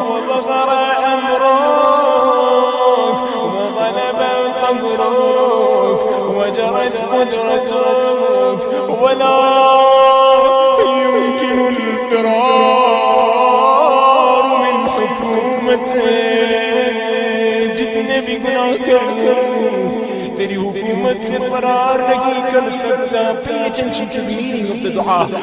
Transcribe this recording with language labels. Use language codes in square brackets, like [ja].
[ar] وظهر أمرك وغلب قهرك وجرت قدرتك ولا يمكن الفرار من حكومتك. [ur] جتنے بھی گناہ کر لوں تیری حکومت سے فرار نہیں کر سکتا. [en] Pay attention to the meaning of the dua.